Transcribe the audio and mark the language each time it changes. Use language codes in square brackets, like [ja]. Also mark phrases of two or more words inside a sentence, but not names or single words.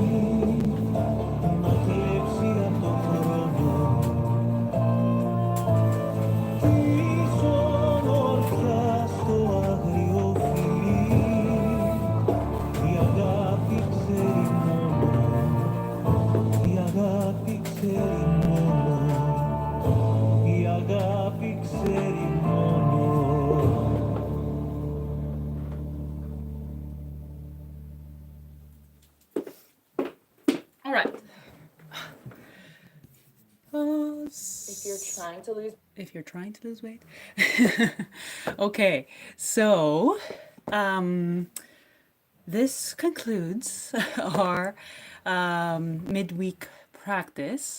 [el] να κλέψει απ' το χρόνο της ομορφιάς το άγριο φιλί. Η αγάπη ξέρει μόνο, η αγάπη ξέρει μόνο, η αγάπη ξέρει μόνο. [en] All right. If you're trying to lose If you're trying to lose weight. Okay, so this concludes our midweek practice.